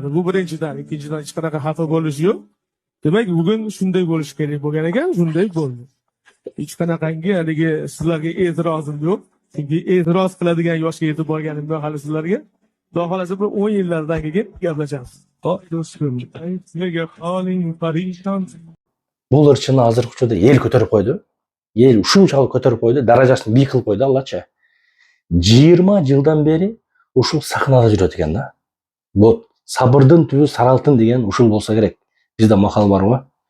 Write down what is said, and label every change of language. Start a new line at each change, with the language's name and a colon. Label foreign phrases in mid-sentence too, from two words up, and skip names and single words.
Uzbek: Bu birinchidan, ikkinchidan hech qanaqa xafa bo'lish yo'q. Demak, bugun shunday bo'lish kerak bo'lgan ekan, shunday bo'ldi. Hech qanaqangi haligi sizlarga e'tirozim yo'q. Chunki e'tiroz qiladigan yoshga yetib borganim yo'q hali sizlarga. Xudo xolasa bir 10 yillardan keyin gaplashamiz. Ho'p, do'stlarim, sizlarga holing parishon.
Kyrgyz: Бул ырчыны азыркы учурда эл көтөрүп койду. Эл ушунчалык көтөрүп койду, даражасын бийик кылып койду Аллачы. 20 жылдан бери ушул сахнада жүрөт экен да. Вот сабырдын түбү саралтын деген ушул болсо керек. Бизде макал барбы?